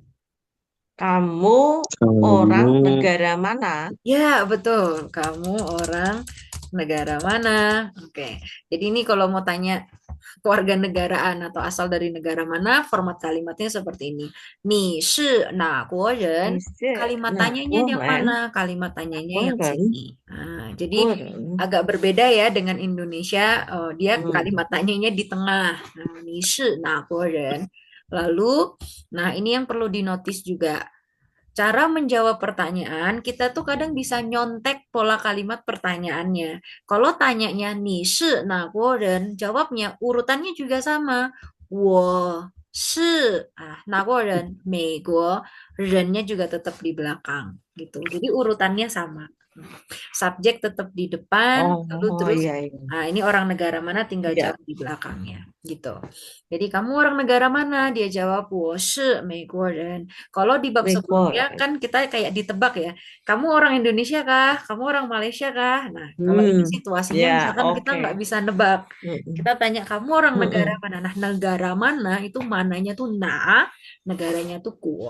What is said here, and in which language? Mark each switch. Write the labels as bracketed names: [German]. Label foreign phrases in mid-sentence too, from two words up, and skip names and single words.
[Indonesian] Kamu orang kamu negara mana? Ya, betul. Kamu orang negara mana? Oke. Jadi ini kalau mau tanya keluarga negaraan atau asal dari negara mana, format kalimatnya seperti ini. [Chinese] 你是哪国人. 你是 [Indonesian] Kalimat [Chinese] 哪 [Indonesian] tanyanya [Chinese] 国 [Indonesian] yang [Chinese] 人？ [Indonesian] mana? Kalimat tanyanya [Chinese] 国 [Indonesian] yang [Chinese] 人， [Indonesian] sini. Nah, jadi [Chinese] 国人。 [Indonesian] agak berbeda ya dengan Indonesia. Dia 嗯， kalimat tanyanya di tengah. Nah, [Chinese] 你是哪国人. [Indonesian] Lalu, nah ini yang perlu dinotis juga. Cara menjawab pertanyaan, kita tuh kadang bisa nyontek pola kalimat pertanyaannya. Kalau tanyanya [Chinese] 你是哪国人, [Indonesian] jawabnya urutannya juga sama. [Chinese] 我是哪国人, 美国, [Indonesian] rennya juga tetap di belakang gitu. Jadi urutannya sama. Subjek tetap di depan, lalu oh terus iya iya. ini orang negara mana tinggal Iya, jawab di belakangnya gitu. Jadi kamu orang negara mana? Dia jawab [Chinese] 我是美国人. [Indonesian] Kalau di bab [Chinese] 美国 [Indonesian] sebelumnya [Chinese] 人。 [Indonesian] kan kita kayak ditebak ya. Kamu orang Indonesia kah? Kamu orang Malaysia kah? Nah, kalau ini situasinya Ya, misalkan kita oke. nggak bisa nebak. Mm-mm. Kita tanya kamu orang negara Mm-mm. mana? Nah, negara mana itu mananya tuh na, negaranya tuh kuo.